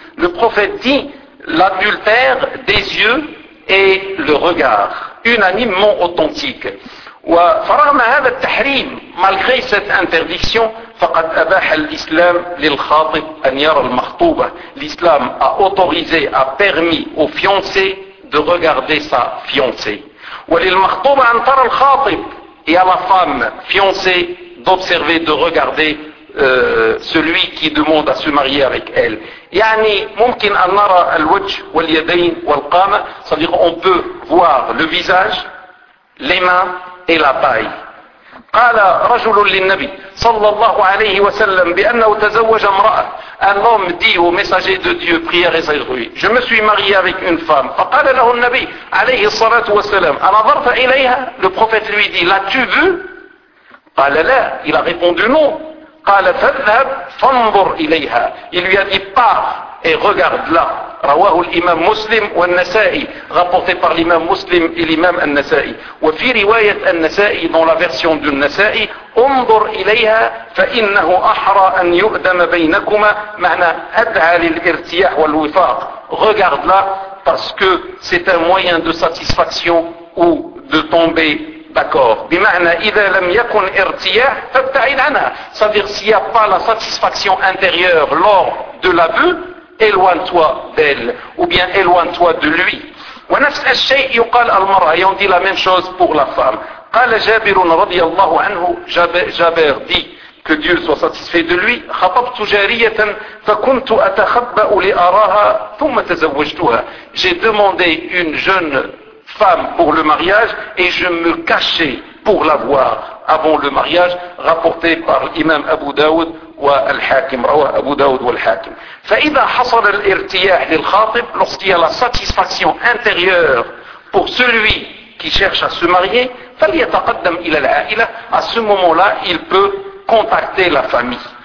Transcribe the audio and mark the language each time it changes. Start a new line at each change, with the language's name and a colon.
French: le prophète dit, l'adultère des yeux et le regard, unanimement authentique.
Arabic: وفرغم هذا التحريم,
French: malgré cette interdiction,
Arabic: فقد أباح الإسلام للخاطب أن يرى المخطوبة.
French: l'islam a autorisé, a permis au fiancé de regarder sa fiancée.
Arabic: وللمخطوبة أن ترى الخاطب,
French: et à la femme fiancée d'observer, de regarder celui qui demande à se marier avec elle.
Arabic: يعني ممكن أن نرى الوجه واليدين والقامة,
French: c'est-à-dire on peut voir le visage, les mains et la taille.
Arabic: قال رجل للنبي صلى الله عليه وسلم بأنه تزوج امرأة.
French: un homme dit au messager de Dieu, prière et salut sur lui, je me suis marié avec une femme.
Arabic: فقال له النبي عليه الصلاة والسلام أنظرت إليها؟
French: le prophète lui dit, l'as-tu vu?
Arabic: قال لا.
French: il a répondu non.
Arabic: قال فاذهب فانظر إليها.
French: il lui a dit, pars et regarde-la.
Arabic: رواه الإمام مسلم والنسائي,
French: rapporté par l'imam مسلم et l'imam النسائي.
Arabic: وفي رواية النسائي,
French: dans la version du
Arabic: نسائي, انظر إليها فإنه أحرى أن يؤدم بينكما, معنى أدعى للإرتياح والوفاق.
French: regarde-la parce que c'est un moyen de satisfaction ou de tomber d'accord.
Arabic: بمعنى إذا لم يكن ارتياح فابتعد عنها,
French: c'est-à-dire s'il n'y a pas la satisfaction intérieure lors de la vue, éloigne-toi d'elle, ou bien éloigne-toi de lui.
Arabic: ونفس الشيء يقال المرأة يوم
French: دي لا ميم شوز بور لا فام.
Arabic: قال جابر رضي الله عنه, جابر دي
French: que Dieu soit satisfait de lui,
Arabic: خطبت جارية فكنت أتخبأ لأراها ثم تزوجتها.
French: J'ai demandé une jeune femme pour le mariage et je me cachais pour la voir avant le mariage, rapporté par l'imam Abu Dawud wa al-Hakim,
Arabic: rawa Abu Dawud wa al-Hakim. فإذا حصل الارتياح للخاطب,
French: lorsqu'il y a la satisfaction intérieure pour celui qui cherche à se marier,
Arabic: فليتقدم إلى العائلة,
French: à ce moment-là, il peut contacter la famille.